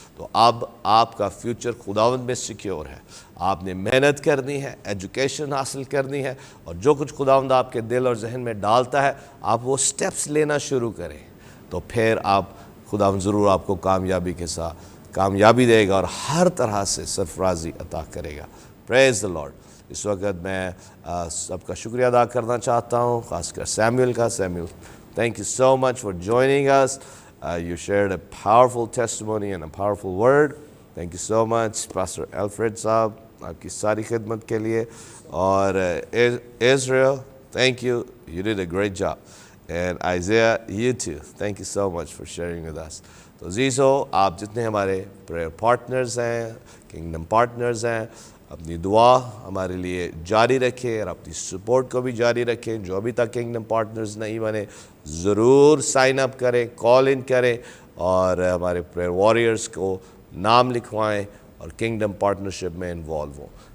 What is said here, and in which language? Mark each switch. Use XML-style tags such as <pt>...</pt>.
<hi>तो अब आपका फ्यूचर खुदावंद में सिक्योर है। आपने मेहनत करनी है, एजुकेशन हासिल करनी है, और जो कुछ खुदावंद आपके दिल और जहन में डालता है आप वो स्टेप्स लेना शुरू करें, तो फिर आप खुदावंद ज़रूर आपको कामयाबी के साथ कामयाबी देगा और हर तरह से सरफराजी अता करेगा। Praise the Lord. इस वक्त मैं सबका शुक्रिया अदा करना चाहता हूँ, ख़ासकर सैमुअल का।</hi> <en>Samuel, thank you so much for joining us. You shared a powerful testimony and a powerful word. Thank you so much, Pastor Alfred साहब,</en> <hi>आपकी सारी खिदमत के लिए।</hi> <en>और Israel, thank you. You did a great job. And Isaiah, you too. Thank you so much for sharing with us.</en> <hi>तो अज़ीज़ो, आप जितने हमारे प्रेयर पार्टनर्स हैं, किंगडम पार्टनर्स हैं, अपनी दुआ हमारे लिए जारी रखें और अपनी सपोर्ट को भी जारी रखें। जो अभी तक किंगडम पार्टनर्स नहीं बने, ज़रूर साइन अप करें, कॉल इन करें और हमारे प्रेयर वॉरियर्स को नाम लिखवाएं और किंगडम पार्टनरशिप में इन्वॉल्व हों।</hi>